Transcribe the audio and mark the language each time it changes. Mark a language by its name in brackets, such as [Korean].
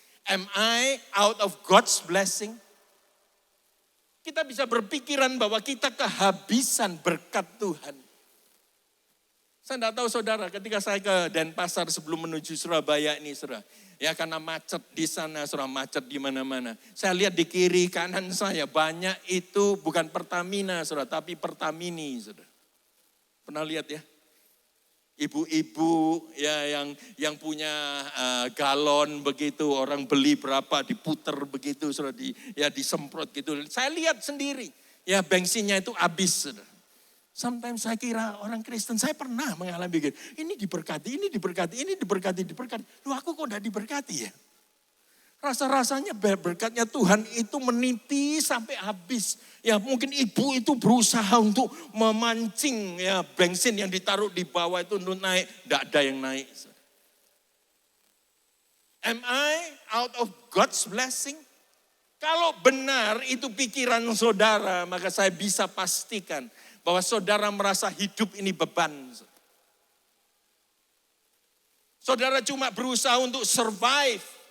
[English] Am I out of God's blessing? [Indonesian] Kita bisa berpikiran bahwa kita kehabisan berkat Tuhan. Saya tidak tahu saudara, ketika saya ke Denpasar sebelum menuju Surabaya ini, saudara, ya karena macet di sana, saudara, macet di mana-mana. Saya lihat di kiri kanan saya banyak itu bukan Pertamina, saudara, tapi Pertamini, saudara. Pernah lihat ya? Ibu-ibu ya yang punya galon begitu, orang beli berapa diputer begitu, saudara, disemprot gitu. Saya lihat sendiri, ya bensinnya itu habis, saudara. Sometimes saya kira orang Kristen, saya pernah mengalami begitu. Ini diberkati, ini diberkati, ini diberkati, diberkati. Loh aku kok tidak diberkati ya? Rasa-rasanya berkatnya Tuhan itu menipis sampai habis. Ya mungkin ibu itu berusaha untuk memancing ya bensin yang ditaruh di bawah itu untuk naik. Tidak ada yang naik. [English] Am I out of God's blessing? [Indonesian] Kalau benar itu pikiran saudara, maka saya bisa pastikan bahwa saudara merasa hidup ini beban. Saudara cuma berusaha untuk survive.